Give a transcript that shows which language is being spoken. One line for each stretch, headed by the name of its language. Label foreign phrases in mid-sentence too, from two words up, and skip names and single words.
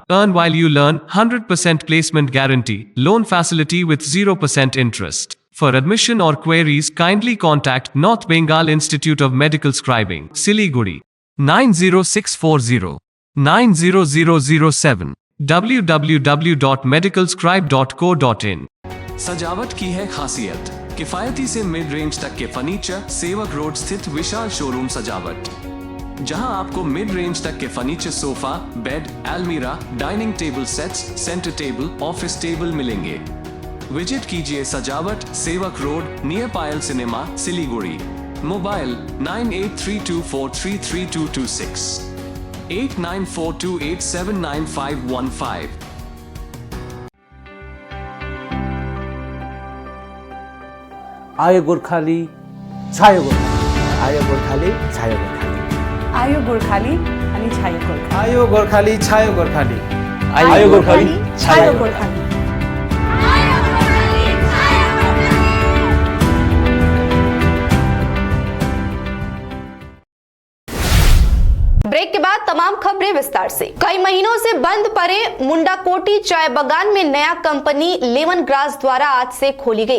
English: Earn while you learn, 100% placement guarantee. Loan facility with 0% interest. For admission or queries, kindly contact North Bengal Institute of Medical Scribing, Siliguri, 90640 90007, www.medicalscribe.co.in।
Hindi: सजावट की है खासियत, किफायती से
English: mid range
Hindi: तक के फर्नीचर। सेवक रोड स्थित विशाल शोरूम सजावट, जहां आपको
English: mid range
Hindi: तक के फर्नीचर,
English: sofa, bed,
Hindi: अलमीरा,
English: dining table sets, center table, office table
Hindi: मिलेंगे। विजिट कीजिए सजावट, सेवक रोड, नियर पायल सिनेमा, सिलीगुड़ी। मोबाइल 9832433226, 8942879515।
Nepali: आयो गोर्खाली, छायो गोर्खाली, आयो गोर्खाली, छायो गोर्खाली, आयो गोर्खाली अनि छायो गोर्खाली, आयो गोर्खाली, छायो गोर्खाली, आयो गोर्खाली, छायो गोर्खाली।
Hindi: ब्रेक के बाद तमाम खबरें विस्तार से। कई महीनों से बंद पड़े मुंडाकोटी चाय बागान में नया कंपनी लेमन ग्रास द्वारा आज से खोली गई।